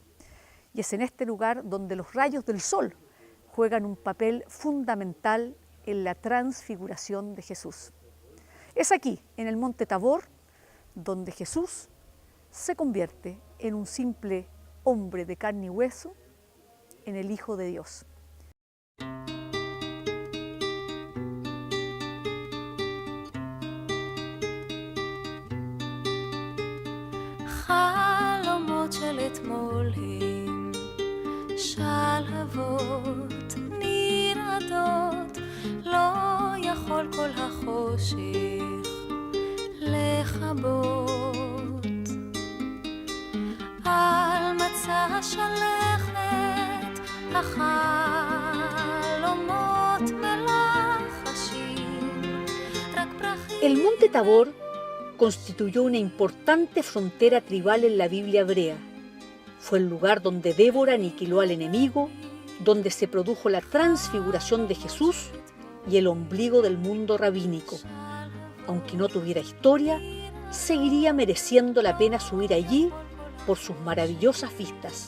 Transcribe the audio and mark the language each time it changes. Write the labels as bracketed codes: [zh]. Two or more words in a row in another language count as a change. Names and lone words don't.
[es] Y es en este lugar donde los rayos del sol juegan un papel fundamental en la transfiguración de Jesús. Es aquí, en el monte Tabor, donde Jesús se convierte en un simple hombre de carne y hueso, en el Hijo de Dios. [he] חלומות של אתמול הם שלהבות נרעדות, לא יכול כל החושך לכבות. על מצע שלכת החלומות מלחשים, רק פרחים. [es] El monte Tabor constituyó una importante frontera tribal en la Biblia hebrea. Fue el lugar donde Débora aniquiló al enemigo, donde se produjo la transfiguración de Jesús y el ombligo del mundo rabínico. Aunque no tuviera historia, seguiría mereciendo la pena subir allí por sus maravillosas vistas.